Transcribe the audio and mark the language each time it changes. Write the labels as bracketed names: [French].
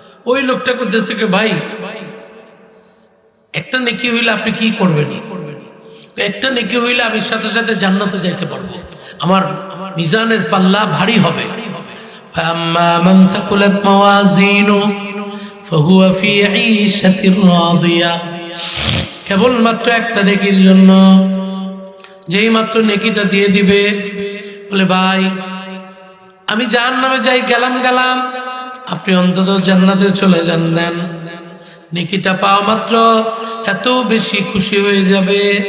[Bangla] ওই লোকটা করতেছে ভাই একটা নেকি হইলে আপনি কি করবেন? একটা নেকি হইলে আমি সাথে সাথে জান্নাতে যাইতে পারবো, আমার মিজানের পাল্লা ভারী হবে। [Arabic] فأما من ثقلت موازينه فهو في عيشة راضية। [Bangla] কেবলমাত্র একটা নেকির জন্য, যেই মাত্র নেকিটা দিয়ে দিবে, বলে ভাই আমি জাহান্নামে যাই, গেলাম, আপনি অন্তত জান্নাতে চলে যান। নেন, নেকিটা পাওয়া মাত্র এত বেশি খুশি হয়ে যাবে।